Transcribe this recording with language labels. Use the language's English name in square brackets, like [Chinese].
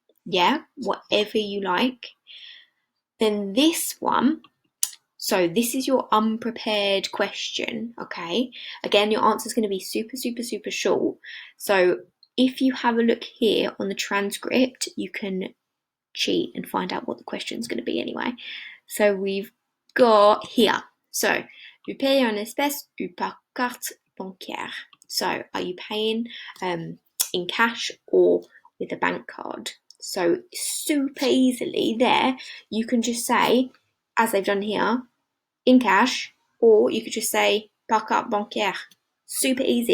[English] Yeah, whatever you like. Then this one, so this is your unprepared question, okay? Again, your answer is going to be super, super, super short. So if you have a look here on the transcript, you can cheat and find out what the question is going to be anyway. So we've got here. [French] So, vous payez en espèces ou par carte bancaire? [English] So, are you paying in cash or with a bank card? So, super easily there, you can just say, as they've done here, in cash, or you could just say [French] par carte bancaire. [English] Super easy.